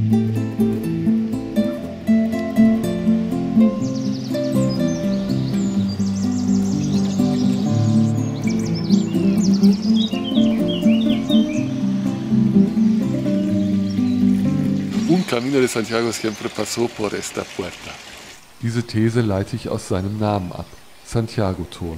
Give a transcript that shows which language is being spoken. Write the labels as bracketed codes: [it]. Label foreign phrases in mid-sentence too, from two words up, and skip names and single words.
[es] Un Camino de Santiago siempre pasó por esta puerta. [de] Diese These leite ich aus seinem Namen ab, Santiago-Tor.